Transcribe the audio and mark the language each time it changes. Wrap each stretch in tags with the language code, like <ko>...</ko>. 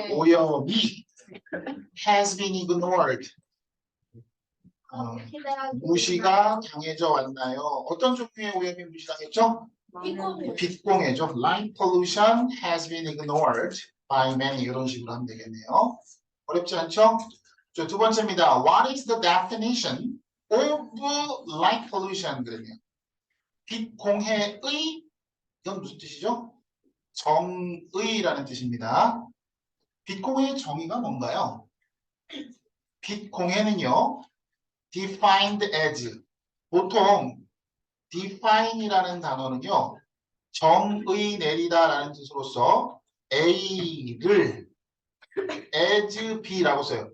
<ko>오염이</ko> <en>has been ignored.</en> <ko>무시가 당해져 왔나요? 어떤 종류의 오염이 무시당했죠? 빛공해죠.</ko> <en>Light pollution has been ignored by many.</en> <ko>이런 식으로 하면 되겠네요. 어렵지 않죠? 자, 두 번째입니다.</ko> <en>What is the definition of light pollution?</en> <ko>그러네요. 빛공해의 이건 무슨 뜻이죠? 정의라는 뜻입니다. 빛공해의 정의가 뭔가요? 빛공해는요.</ko> <en>defined as</en> <ko>보통 define이라는 단어는요 정의 내리다라는 뜻으로서 A를 as B라고 써요.</ko>